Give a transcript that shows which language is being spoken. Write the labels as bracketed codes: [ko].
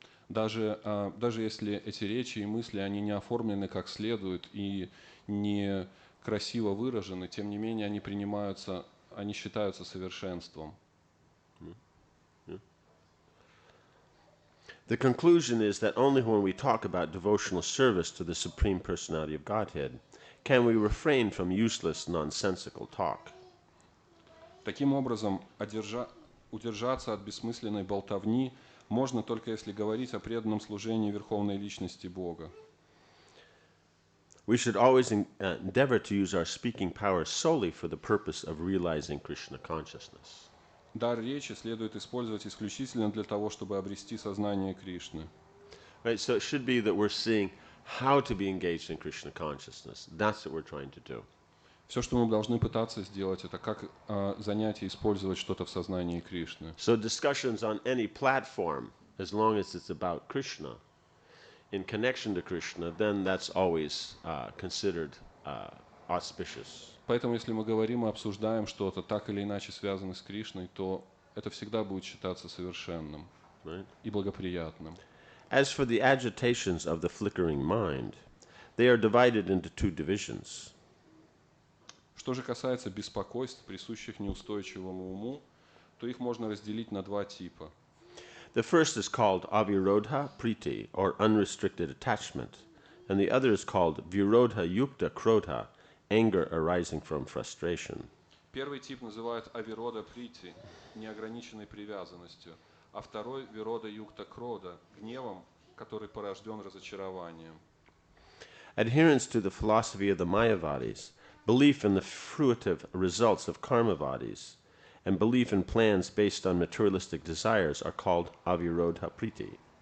[ru] Даже если эти речи и мысли, они не оформлены как следует и не красиво выражены, тем не менее они считаются совершенством. [en] The conclusion is that only when we talk about devotional service to the Supreme Personality of Godhead can we refrain from useless, nonsensical talk. [ru] Таким образом, удержаться от бессмысленной болтовни можно только если говорить о преданном служении Верховной Личности Бога. [en] We should always endeavor to use our speaking power solely for the purpose of realizing Krishna consciousness. [ru] Дар речи следует использовать исключительно для того, чтобы обрести сознание Кришны. [en] Right, so it should be that we're seeing how to be engaged in Krishna consciousness. That's what we're trying to do. [ru] Все, что мы должны пытаться сделать, это как занять и использовать что-то в сознании Кришны. [en] So discussions on any platform, as long as it's about Krishna, in connection to Krishna, then that's always considered auspicious. [ru] Поэтому, если мы говорим и обсуждаем что-то, так или иначе связанное с Кришной, то это всегда будет считаться совершенным и благоприятным. [en] As for the agitations of the flickering mind, they are divided into two divisions. [ru] Что же касается беспокойств, присущих неустойчивому уму, то их можно разделить на два типа. [en] The first is called avirodha priti, or unrestricted attachment, and the other is called virodha yukta krodha, anger arising from frustration. [ru] Первый тип называют авирода прити, неограниченной привязанностью, а второй вирода юкта крода, гневом, который порожден разочарованием. [en] Adherence to the philosophy of the Mayavadis, belief in the fruitive results of karmavadis, and belief in plans based on materialistic desires are called avirodha priti.